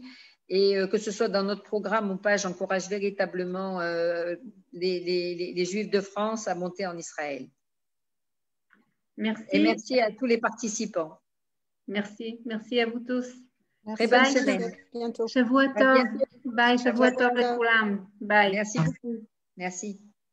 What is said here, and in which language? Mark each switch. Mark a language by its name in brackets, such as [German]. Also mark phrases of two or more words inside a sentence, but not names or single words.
[French] Et que ce soit dans notre programme ou pas, j'encourage véritablement les Juifs de France à monter en Israël. Merci. Et merci à tous les participants. Merci. Merci à vous tous. Très bonne semaine. À bientôt. [Hebrew] שבוע טוב. Bye. שבוע טוב. [French] Bye. Merci beaucoup. Merci.